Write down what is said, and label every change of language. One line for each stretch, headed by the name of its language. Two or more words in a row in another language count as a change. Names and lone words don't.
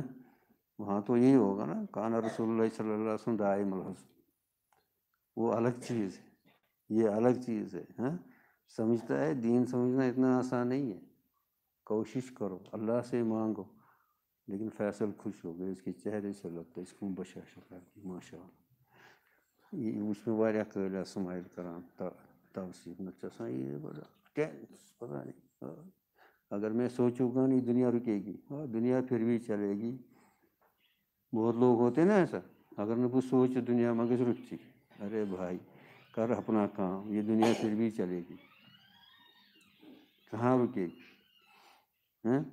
Urdu: وہاں تو یہی ہوگا نا،
Arabic: کان رسول اللہ صلی اللہ علیہ وسلم دائم الحزن،
Urdu: وہ الگ چیز ہے، یہ الگ چیز ہے ہاں۔ سمجھتا ہے دین سمجھنا اتنا آسان نہیں ہے، کوشش کرو اللہ سے مانگو، لیکن فیصل خوش ہو گئے، اس کے چہرے سے لگتا ہے اس کو بشاشت آتی ماشاء اللہ، یہ اس میں
Kashmiri: واریاہ قٲبل سمائل کران توصیف نہ چسان
Urdu: یہ بڑا ٹینس پتہ نہیں، اگر میں سوچوں گا نہیں دنیا رکے گی، دنیا پھر بھی چلے گی، بہت لوگ ہوتے نا ایسا، اگر نہ کچھ سوچ دنیا مگر رکتی، ارے بھائی کر اپنا کام، یہ دنیا پھر بھی چلے گی، کہاں رکے گی ہیں؟